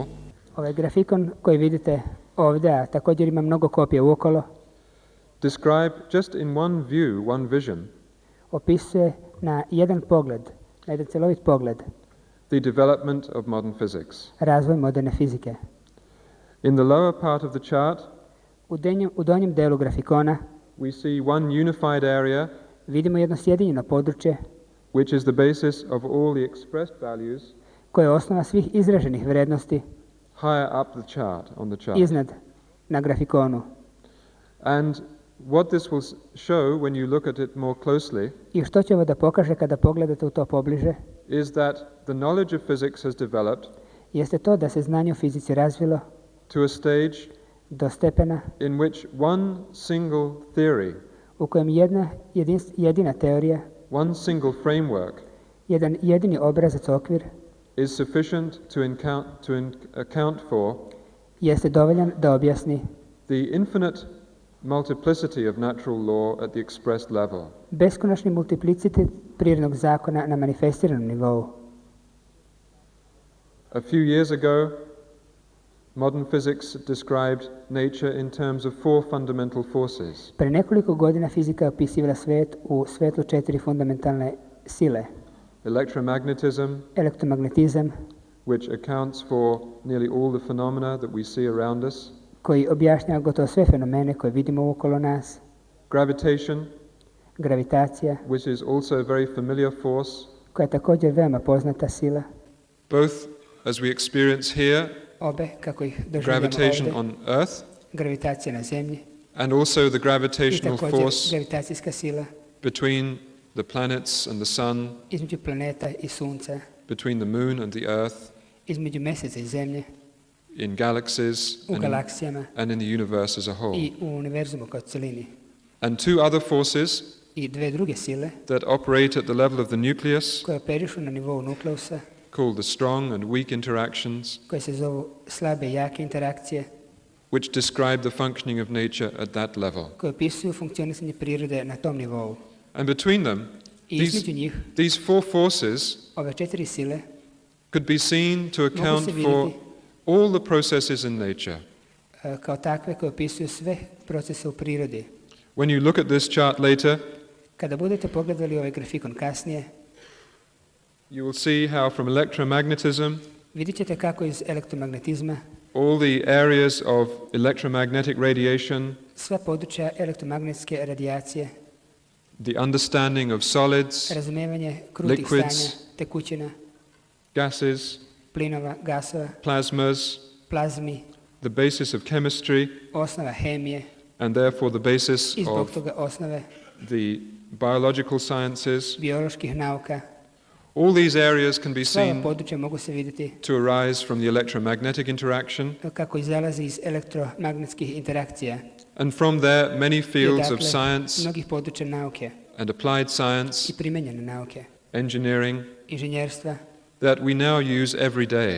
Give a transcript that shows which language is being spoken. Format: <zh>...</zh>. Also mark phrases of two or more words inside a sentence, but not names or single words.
<sr>Ovaj grafikon koji vidite ovdje, a također ima mnogo kopija uokolo,</sr> <en>Describe just in one view, one vision,</en> <sr>opisuje na jedan pogled, na jedan celovit pogled,</sr> <en>the development of modern physics.</en> <sr>razvoj moderne fizike.</sr> <en>In the lower part of the chart,</en> <sr>U donjem delu grafikona</sr> <en>we see one unified area</en> <sr>vidimo jedno sjedinjeno područje</sr> <en>which is the basis of all the expressed values</en> <sr>koje je osnova svih izraženih vrednosti</sr> <en>higher up the chart, on the chart.</en> <sr>iznad na grafikonu.</sr> <en>And what this will show when you look at it more closely</en> <sr>I što će ovo da pokaže kada pogledate u to pobliže,</sr> <en>is that the knowledge of physics has developed</en> <sr>jeste to da se znanje o fizici razvilo</sr> <en>to a stage</en> <sr>do stepena</sr> <en>in which one single theory,</en> <sr>u kojem jedina teorija,</sr> <en>one single framework</en> <sr>jedan jedini obrazac, okvir,</sr> <en>is sufficient to account for</en> <sr>jeste dovoljan da objasni</sr> <en>the infinite multiplicity of natural law at the expressed level.</en> <sr>beskonačni multiplicitet prirodnog zakona na manifestiranom nivou.</sr> <en>A few years ago, modern physics described nature in terms of four fundamental forces.</en> <sr>Pre nekoliko godina fizika je opisivala svet u svetlu 4 fundamentalne sile.</sr> <en>Electromagnetism,</en> <sr>Elektromagnetizam,</sr> <en>which accounts for nearly all the phenomena that we see around us.</en> <sr>koji objašnjava gotovo sve fenomene koje vidimo okolo nas.</sr> <en>Gravitation,</en> <sr>Gravitacija,</sr> <en>which is also a very familiar force,</en> <sr>koja je također veoma poznata sila.</sr> <en>both as we experience here,</en> <sr>Obe, kako ih doživljamo</sr> <en>gravitation</en> <sr>ovdje,</sr> <en>on Earth,</en> <sr>gravitacija na zemlji</sr> <en>and also the</en> <sr>i</sr> <en>gravitational</en> <sr>također</sr> <en>force</en> <sr>gravitacijska sila</sr> <en>between the planets and the sun,</en> <sr>između planeta i sunca,</sr> <en>between the moon and the earth,</en> <sr>između mjeseca i zemlje,</sr> <en>in galaxies</en> <sr>u galaksijama</sr> <en>and in the universe as a whole.</en> <sr>i u univerzumu kao celini.</sr> <en>And two other forces</en> <sr>I dve druge sile</sr> <en>that operate at the level of the nucleus,</en> <sr>koje operišu na nivou nukleusa,</sr> <en>called the strong and weak interactions,</en> <sr>koje se zovu slabe i jake interakcije,</sr> <en>which describe the functioning of nature at that level.</en> <sr>koje opisuju funkcionisanje prirode na tom nivou.</sr> <en>And between them,</en> <sr>I između njih,</sr> <en>these four forces</en> <sr>ove 4 sile</sr> <en>could be seen to account</en> <sr>mogu se</sr> <en>for</en> <sr>vidjeti</sr> <en>all the processes in nature.</en> <sr>Kao takve koje opisuju sve procese u prirodi.</sr> <en>When you look at this chart later,</en> <sr>Kada budete pogledali ovaj grafikon kasnije,</sr> <en>you will see how from electromagnetism,</en> <sr>vidjet ćete kako iz elektromagnetizma,</sr> <en>all the areas of electromagnetic radiation,</en> <sr>sva područja elektromagnetske radijacije,</sr> <en>the understanding of solids,</en> <sr>razumijevanje krutih</sr> <en>liquids,</en> <sr>stanja, tekućina,</sr> <en>gases,</en> <sr>plinova, gasova,</sr> <en>plasmas,</en> <sr>plazmi,</sr> <en>the basis of chemistry,</en> <sr>osnova hemije</sr> <en>and therefore the basis</en> <sr>i zbog</sr> <en>of</en> <sr>toga osnove</sr> <en>the biological sciences.</en> <sr>bioloških nauka.</sr> <en>All these areas can be</en> <sr>Sva ova</sr> <en>seen</en> <sr>područja mogu se vidjeti</sr> <en>to arise from the electromagnetic interaction,</en> <sr>kako izalazi iz elektromagnetskih interakcija</sr> <en>and from there many</en> <sr>i</sr> <en>fields of</en> <sr>dakle</sr> <en>science</en> <sr>mnogih područja nauke</sr> <en>and applied science,</en> <sr>i primenjene nauke,</sr> <en>engineering,</en> <sr>inženjerstva</sr> <en>that we now use every day.</en>